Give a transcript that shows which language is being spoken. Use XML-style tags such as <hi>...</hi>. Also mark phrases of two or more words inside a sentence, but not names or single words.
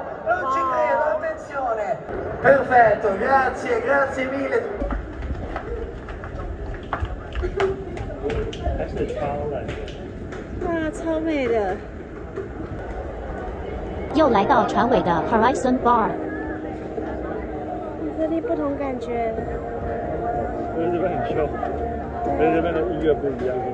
<it>Non ci credo, attenzione! Perfetto, grazie, grazie mille!</it> <zh>哇，超美的！又来到船尾的 Horizon Bar。这里不同感觉。因为这边很 chill， 跟这边的音乐不一样。</zh>